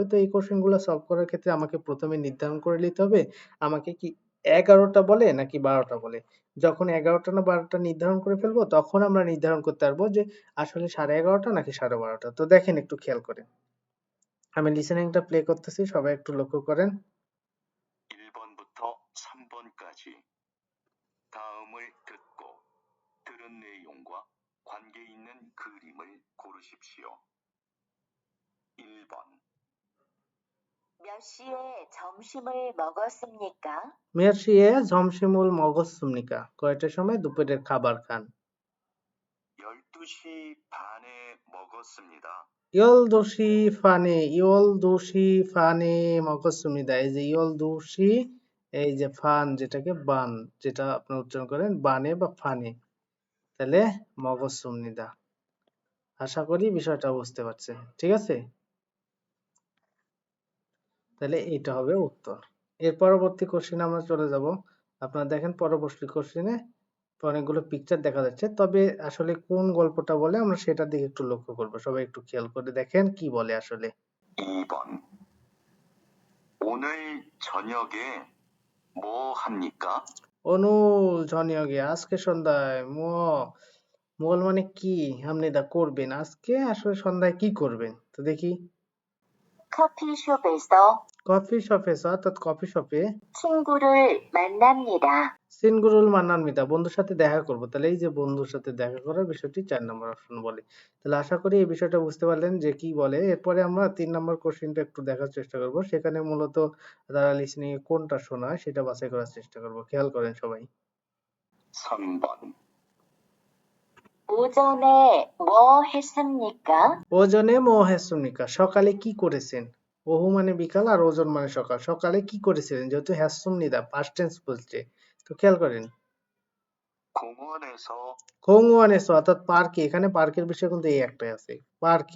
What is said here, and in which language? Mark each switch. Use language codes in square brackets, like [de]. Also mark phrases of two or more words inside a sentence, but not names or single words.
[bn] তো এই কোশ্চেন গুলো সলভ করার ক্ষেত্রে আমাকে প্রথমে নির্ধারণ করে নিতে হবে আমাকে কি 11টা বলে নাকি 12টা বলে। যখন 11টা না 12টা নির্ধারণ করে ফেলবো তখন আমরা নির্ধারণ করতে পারবো যে আসলে 11:30 নাকি 12:30। তো দেখেন একটু খেয়াল করেন, আমি লিসেনিংটা প্লে করতেছি, সবাই একটু লক্ষ্য করেন। [ko] 1번부터 3번까지 다음을 듣고 들은 내용과 관계 있는 그림을 고르십시오. 1번 몇 시에 점심을 먹었습니까? 몇시에 점심을 먹습니까, [bn] কয়টার সময় দুপুরের খাবার খান? [ko] 12시 반에 먹었습니다. 열 반에 먹습니다, [bn] এই যে [ko] 열두 시, [bn] এই যে ফান যেটাকে বান, যেটা আপনি উচ্চারণ করেন বানে বা ফানে, তাহলে মগসুমনিদা। আশা করি বিষয়টা বুঝতে পারছেন, ঠিক আছে? তাহলে এটা হবে উত্তর। এর পরবর্তী কোশ্চেনে আমরা চলে যাব। আপনারা দেখেন পরবর্তী কোশ্চেনে অনেকগুলো পিকচার দেখা যাচ্ছে, তবে আসলে কোন গল্পটা বলে আমরা সেটার দিকে একটু লক্ষ্য করব। সবাই একটু খেয়াল করে দেখেন কি বলে আসলে। [ko] 2번 오늘 저녁에 뭐 합니까? 오늘 저녁에, [bn] আজকে সন্ধ্যায় মোল মানে কি আপনি দা করবেন, আজকে আসলে সন্ধ্যায় কি করবেন? তো দেখি, [ko] 커피숍에서 [bn] কফি শপে, অর্থাৎ কফি শপে [ko] 친구를 만납니다. 친구를 만납니다, [bn] বন্ধুর সাথে দেখা করব। তাহলে এই যে বন্ধুর সাথে দেখা করার বিষয়টি 4 নম্বর অপশন বলে। তাহলে আশা করি এই বিষয়টা বুঝতে পারলেন যে কি বলে। এরপরে আমরা 3 নম্বর কোশ্চেনটা একটু দেখার চেষ্টা করব, সেখানে মূলত তারা লিসেনিং এ কোনটা শোনায় সেটা বাছাই করার চেষ্টা করব। খেয়াল করেন সবাই। [ko] 3번 오전에 뭐 했습니까? 오전에 뭐 했습니까, [bn] সকালে কি করেছেন? ওহু মানে বিকাল আর ওজন মানে সকাল। সকালে কি করেছিলেন? যেহেতু হ্যাসুমনিদা [en] past tense [bn] বলছে। তো খেয়াল করেন। [ko] 공원에서 [bn] 공원에서 অর্থাৎ পার্কে, এখানে পার্কের বিষয় কিন্তু এই একটাই আছে। পার্কে